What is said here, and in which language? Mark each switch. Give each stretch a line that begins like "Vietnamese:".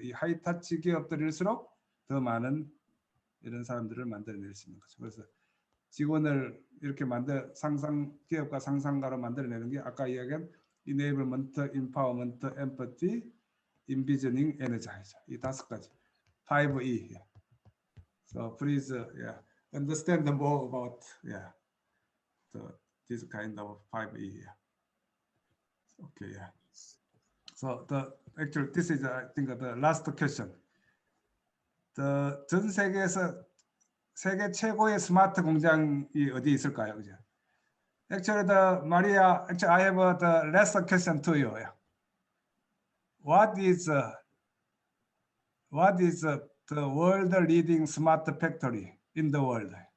Korean: 이 하이타치 기업들일수록 더 많은 이런 사람들을 만들어낼 수 있는 거죠. 그래서 직원을 이렇게 기업가 상상가로 만들어내는 게 아까 이야기한 enablement, empowerment, empathy, envisioning, energize. 이 5가지. 5E. Yeah.
English: So please, understand more about this kind of 5E. Yeah. Okay. Yeah. So this is I think the last question.
Korean: 전 세계에서 세계 최고의 스마트 공장이 어디 있을까요? 그죠?
English: Actually, Maria, I have the last question to you. what is the world leading smart factory in the world?